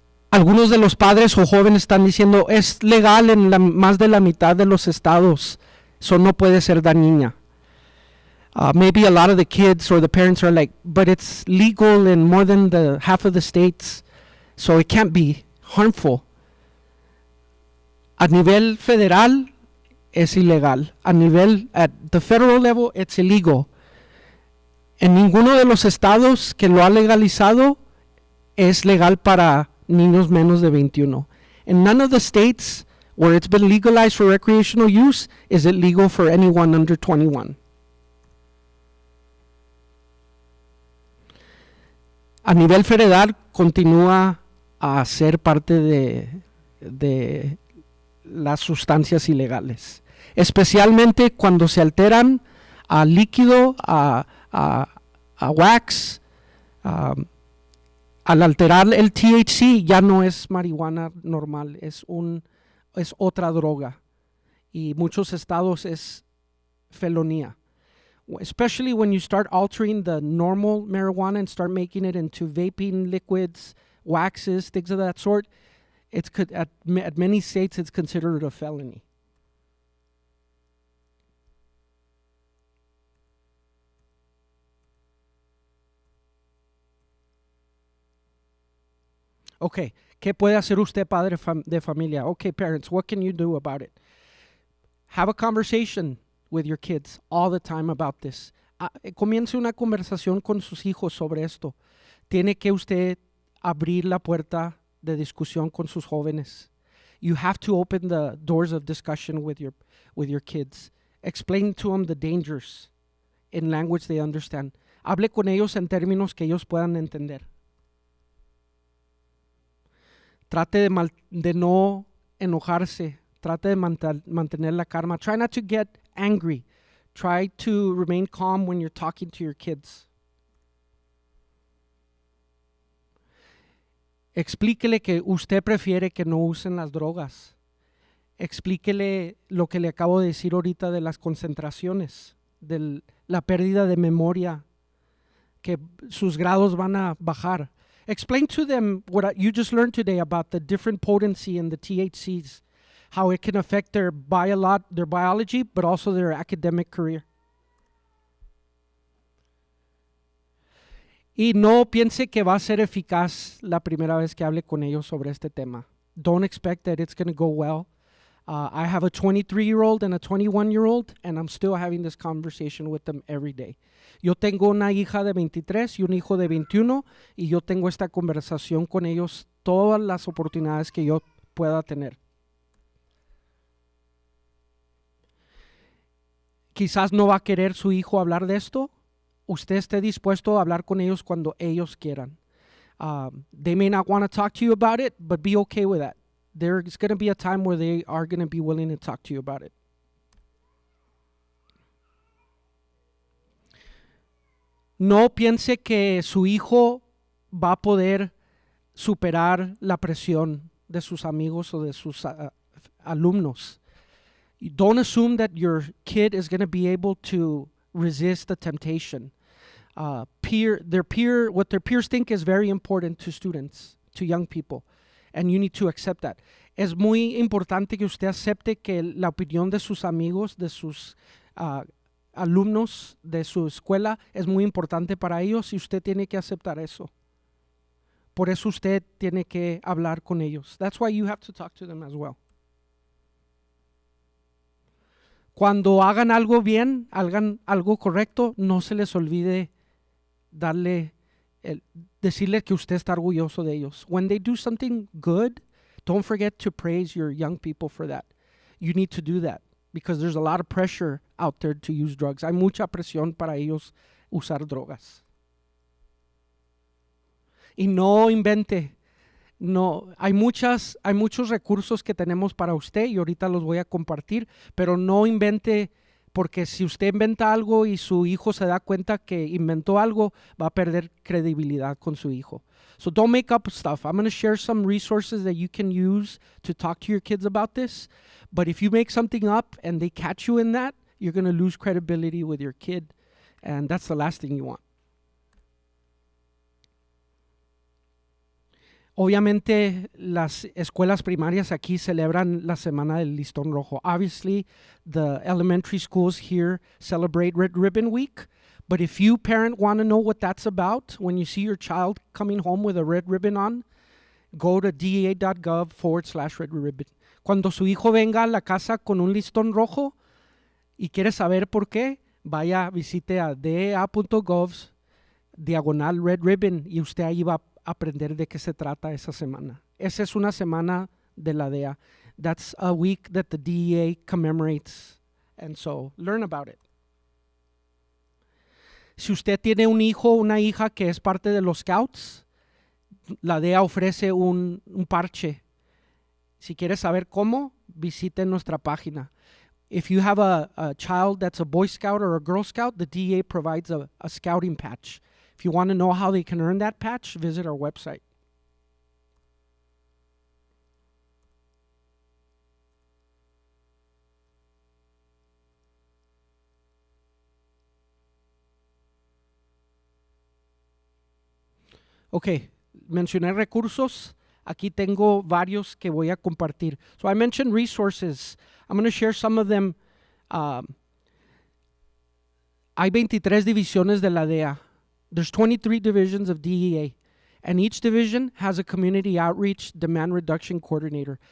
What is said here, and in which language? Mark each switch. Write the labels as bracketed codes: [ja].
[es] Algunos de los padres o jóvenes están diciendo, es legal en más de la mitad de los estados, eso no puede ser dañina. [en] Maybe a lot of the kids or the parents are like, but it's legal in more than the half of the states, so it can't be harmful. [es] A nivel federal, es ilegal. [en] At the federal level, it's illegal. [es] En ninguno de los estados que lo ha legalizado es legal para niños menos de 21. [en] In none of the states where it's been legalized for recreational use is it legal for anyone under 21. [es] A nivel federal continúa a ser parte de las sustancias ilegales, especialmente cuando se alteran a líquido, a wax. Al alterar el THC ya no es marihuana normal, es otra droga, y muchos estados es felonía. [en] Especially when you start altering the normal marijuana and start making it into vaping liquids, waxes, things of that sort, at many states it's considered a felony. [es] Okay, ¿qué puede hacer usted, padre de familia? [en] Okay, parents, what can you do about it? Have a conversation with your kids all the time about this. [es] Comience una conversación con sus hijos sobre esto. Tiene que usted abrir la puerta de discusión con sus jóvenes. [en] You have to open the doors of discussion with your kids. Explain to them the dangers in language they understand. [es] Hable con ellos en términos que ellos puedan entender. Trate de no enojarse. Trate de mantener la calma. [en] Try not to get angry. Try to remain calm when you're talking to your kids. [es] Explíquele que usted prefiere que no usen las drogas. Explíquele lo que le acabo de decir ahorita de las concentraciones, de la pérdida de memoria, que sus grados van a bajar. [en] Explain to them what you just learned today about the different potency in the THCs, how it can affect their biology, but also their academic career. [es] Y no piense que va a ser eficaz la primera vez que hable con ellos sobre este tema. [en] Don't expect that it's going to go well. I have a 23-year-old and a 21-year-old, and I'm still having this conversation with them every day. [es] Yo tengo una hija de 23 y un hijo de 21, y yo tengo esta conversación con ellos todas las oportunidades que yo pueda tener. Quizás no va a querer su hijo hablar de esto. Usted esté dispuesto a hablar con ellos cuando ellos quieran. [en] They may not want to talk to you about it, but be okay with that. There's going to be a time where they are going to be willing to talk to you about it. [es] No piense que su hijo va a poder superar la presión de sus amigos o de sus alumnos. [en] Don't assume that your kid is going to be able to resist the temptation. What their peers think is very important to students, to young people, and you need to accept that. [es] Es muy importante que usted acepte que la opinión de sus amigos, de sus alumnos, de su escuela, es muy importante para ellos, y usted tiene que aceptar eso. Por eso usted tiene que hablar con ellos. [en] That's why you have to talk to them as well. [es] Cuando hagan algo bien, hagan algo correcto, no se les olvide decirle que usted está orgulloso de ellos. [en] When they do something good, don't forget to praise your young people for that. You need to do that because there's a lot of pressure out there to use drugs. [es] Hay mucha presión para ellos usar drogas. Y no invente. No, hay muchos recursos que tenemos para usted y ahorita los voy a compartir, pero no invente, porque si usted inventa algo y su hijo se da cuenta que inventó algo, va a perder credibilidad con su hijo. [en] So don't make up stuff. I'm going to share some resources that you can use to talk to your kids about this, but if you make something up and they catch you in that, you're going to lose credibility with your kid, and that's the last thing you want. [es] Obviamente las escuelas primarias aquí celebran la semana del listón rojo. [en] Obviously, the elementary schools here celebrate Red Ribbon Week. But if you, parent, want to know what that's about, when you see your child coming home with a red ribbon on, go to dea.gov/red ribbon. [es] Cuando su hijo venga a la casa con un listón rojo y quiere saber por qué, vaya, visite a dea.gov/red ribbon y usted ahí va a aprender de qué se trata esa semana. Esa es una semana de la DEA. [en] That's a week that the DEA commemorates. And so, learn about it. [es] Si usted tiene un hijo o una hija que es parte de los Scouts, la DEA ofrece un parche. Si quiere saber cómo, visite nuestra página. [en] If you have a child that's a Boy Scout or a Girl Scout, the DEA provides a scouting patch. If you want to know how they can earn that patch, visit our website. [es] Ok, mencioné recursos. Aquí tengo varios que voy a compartir. [en] So I mentioned resources. I'm going to share some of them. [es] Hay 23 divisiones de la DEA. [en] There's 23 divisions of DEA. And each division has a community outreach demand reduction coordinator.